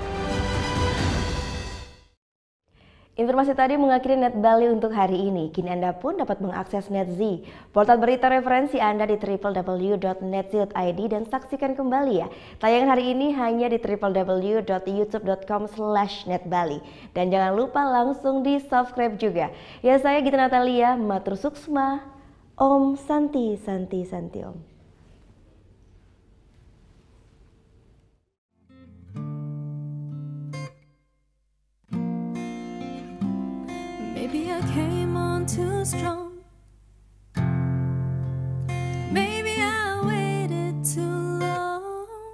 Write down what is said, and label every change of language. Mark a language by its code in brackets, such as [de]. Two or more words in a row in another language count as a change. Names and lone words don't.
[id] Informasi tadi mengakhiri Net Bali untuk hari ini. Kini Anda pun dapat mengakses NetZ, portal berita referensi Anda di www.netz.id dan saksikan kembali ya. Tayangan hari ini hanya di www.youtube.com/netbali. Dan jangan lupa langsung di subscribe juga. Ya, saya Gita Natalia, [ban] Matur Suksma, [sa] Om Santi Santi Santi Om. [en] Maybe I came on too strong. Maybe I waited too long.